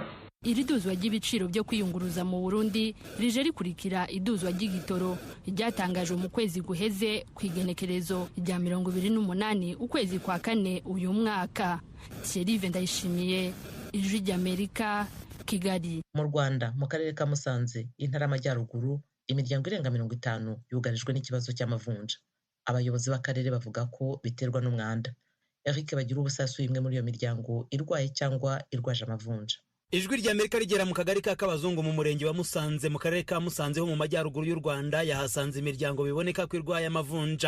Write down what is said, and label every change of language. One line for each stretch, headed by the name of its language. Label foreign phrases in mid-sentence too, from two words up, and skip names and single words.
Rundi: Iri duzwa ry'ibiciro byo kwiyunguruza mu Burundi rije rikurikira iduzwa ry'igitoro ryatangajwe mu kwezi guheze kwigenekerezo rya 28 ukwezi kwa 4 uyu mwaka. Thierry Ndayishimiye, Ijwi ry'Amerika, Kigali.
Kinyarwanda: Mu Rwanda mu karere ka Musanze intara y'Amajyaruguru imiryango irenga 50 yugarijwe n'ikibazo cy'amavunja. Abayobozi b'akarere bavuga ko biterwa n'umwanda. Eric bagira ubusasu imwe muri iyo miryango irwaye cyangwa irwaje amavunja. Ijwi ry'Amerika rigera mu kagari ka Kabazungu mu murenge wa Musanze mu karere ka Musanze ho mu majyaruguru y'u Rwanda yahasanze imiryango biboneka ko irwaye amavunja.